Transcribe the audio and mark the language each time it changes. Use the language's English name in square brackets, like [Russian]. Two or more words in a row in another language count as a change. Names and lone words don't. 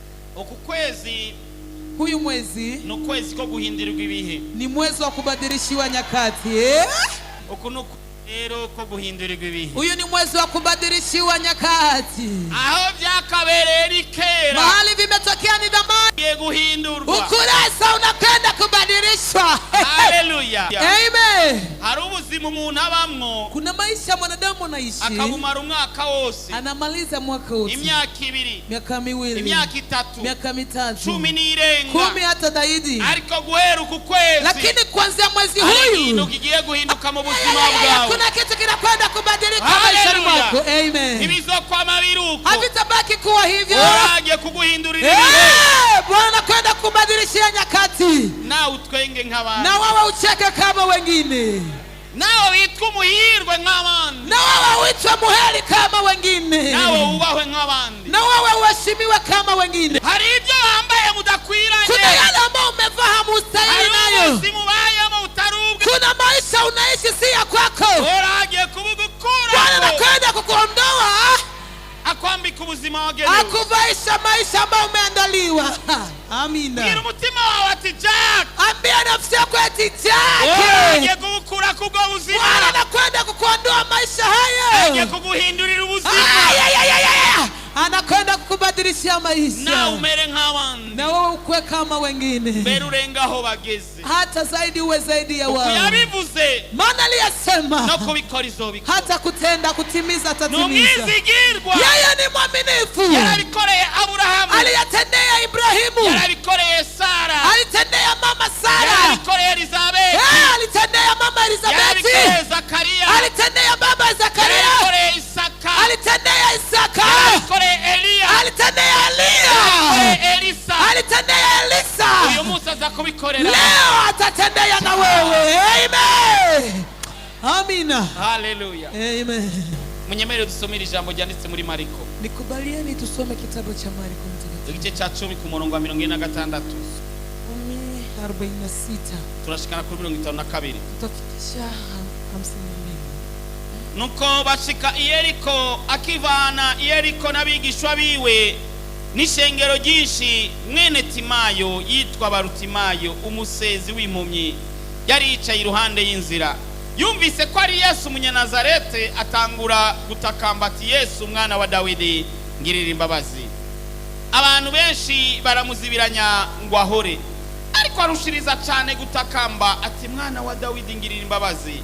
[Rundi] Okukwezi [Swahili] huyu mwezi [Rundi] no kwezi ko guhindirirwa ibihe [Swahili] ni mwezi wa kubadilishiwa nyakati. [Rundi] okuno rero ko guhindirirwa ibihe [Swahili] Huyu ni mwezi wa kubadilishiwa nyakati. [Rundi] aho byakabereye kera [Swahili] Mahali vimetokea ni zamani [Rundi] ye guhindurwa [Swahili] ukurasa unakwenda kubadilishwa. [Rundi] haleluya [Swahili] Amen. [Rundi] hari ubuzima umuntu abamwo [Swahili] Kuna maisha mwanadamu anaishi [Rundi] akabumara umwaka wose [Swahili] anamaliza mwaka wote, [Rundi] imyaka 2 [Swahili] miaka 2, [Rundi] imyaka 3 [Swahili] miaka 3, [Rundi] 10 nirenga [Swahili] 10 hata zaidi, [Rundi] ariko guhera ku kwezi [Swahili] lakini kuanzia mwezi huyu huyu [Rundi] kigiye guhinduka mu buzima bwawe [Swahili] kuna kitu kinakwenda kubadilika maishani mwako. Amen. [Rundi] ibizokwama biruko [Swahili] Havitabaki kuwa hivyo. [Rundi] uraje kuguhindurira ibihe [Swahili] Bwana kwenda kubadilishia nyakati, [Rundi] nawe utwenge nk'abandi [Swahili] na wewe ucheke kama wengine, [Rundi] nawe witwa umuhirwe nk'abandi [Swahili] na wewe uitwe muheri kama wengine, [Rundi] nawe ubahwe nk'abandi [Swahili] na wewe uheshimiwe kama wengine. [Rundi] hari ibyo wambaye mudakwiranye [Swahili] Kuna yale ambayo umevaa hamustahili nayo. [Rundi] ubayemo utarubwe [Swahili] Kuna maisha unaishi si ya kwako. [Rundi] uraje kubugukura [Swahili] Bwana anakwenda kukuondoa, [Rundi] akwambika ubuzima wagenewe [Swahili] akuvaisha maisha ambayo umeandaliwa. Amina. [Rundi] gira umutima wawe ati Jack [Swahili] Ambia nafsi yako eti [Rundi] uraje [Swahili] Jake, [Rundi] kubukura kubwo buzima [Swahili] Bwana anakwenda kukuondoa maisha [Rundi] uraje [Swahili] hayo. [Rundi] kuguhindurira ubuzima [Swahili] Anakwenda kukubadilishia na maisha, [Rundi] umere nk'abandi [Swahili] na wewe ukwe kama wengine, [Rundi] mbere urenga aho bageze [Swahili] hata zaidi uwe zaidi ya wao. [Rundi] yabivuze [Swahili] Maana aliyesema [Rundi] no kubikora izobikora [Swahili] hata kutenda kutimiza atatimiza. [Rundi] numwizigirwa [Swahili] Yeye ni mwaminifu. [Rundi] yarabikoreye Aburahamu [Swahili] Aliyatendea Ibrahimu, [Rundi] yarabikoreye Sara [Swahili] alitendea mama Sara, [Rundi] yarabikoreye Elizabeth [Swahili] alitendea mama [Rundi] yarabikoreye [Swahili] Elizabeti, Zakaria alitendea baba Zakaria, [Rundi] yarabikoreye Isaka [Swahili] alitendea Isaka, [Rundi] yarabikoreye Eliya [Swahili] alitendea [Rundi] yarabikoreye [Swahili] Elia, Elisa alitendea Elisa. [Rundi] uyu munsi aza kubikorera [Swahili] Leo atatendea na wewe. Amen. Amina. [Rundi] haleluya [Swahili] Amen. [Rundi] munyemerere dusomere ijambo ryanditse muri Mariko [Swahili] Nikubalieni tusome kitabu cha Marko mtakatifu [Rundi] igice cya 10 ku murongo wa 46 [Swahili] 46 [Rundi] turashikana kuri 52 [Swahili] tutafikisha 52. [Rundi] nuko bashika i Yeriko akivana i Yeriko n'abigishwa biwe n'ishengero ryinshi mwene Timayo yitwa Barutimayo umusezi w'impumyi yari yicaye iruhande y'inzira yumvise ko ari Yesu umunyanazarete atangura gutakamba ati Yesu umwana wa Dawidi ngirira imbabazi. Abantu benshi baramuzibiranya ngo ahore, ariko arushiriza cyane gutakamba ati mwana wa Dawidi ngirira imbabazi.